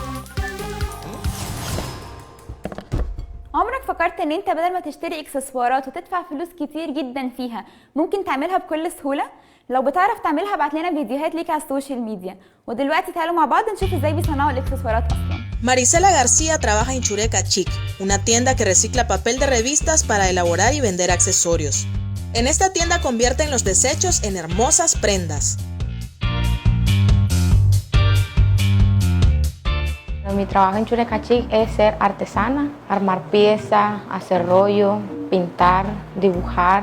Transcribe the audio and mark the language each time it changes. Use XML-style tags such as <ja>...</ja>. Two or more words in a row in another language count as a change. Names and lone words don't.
<ar>عمرك فكرت ان انت بدل ما تشتري اكسسوارات وتدفع فلوس كتير جدا فيها ممكن تعملها بكل سهوله؟ لو بتعرف تعملها ابعت لنا فيديوهات ليك على</ar> <en>social media.</en> <ar>ودلوقتي تعالوا مع بعض نشوف ازاي بيصنعوا الاكسسوارات اصلا.</ar> <es>Marisela García trabaja en Chureca Chic, una tienda que recicla papel de revistas para elaborar y vender accesorios. En esta tienda convierten los desechos en hermosas prendas. Mi trabajo en Chureca Chic es ser artesana, armar piezas, hacer rollo, pintar, dibujar.</es>